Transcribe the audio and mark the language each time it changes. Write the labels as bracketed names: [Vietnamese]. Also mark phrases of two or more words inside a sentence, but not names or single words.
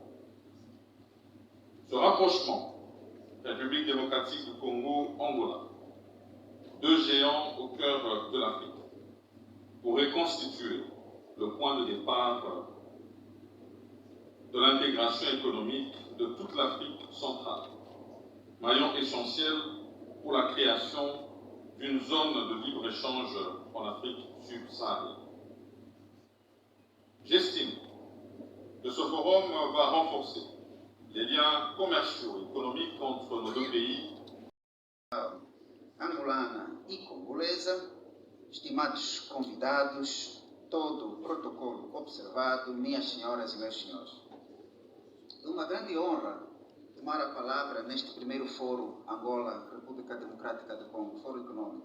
[French] Ce rapprochement, République démocratique du Congo-Angola, deux géants au cœur de l'Afrique, pourrait constituer le point de départ de l'intégration économique de toute l'Afrique centrale, maillon essentiel pour la création d'une zone de libre-échange en Afrique subsaharienne. J'estime que ce forum va renforcer les liens commerciaux et économiques entre nos deux pays. [Portuguese] Angolana e congolesa, estimados convidados, todo o protocolo observado, minhas senhoras e meus senhores. É uma grande honra tomar a palavra neste primeiro fórum Angola, República Democrática do Congo, Fórum Econômico.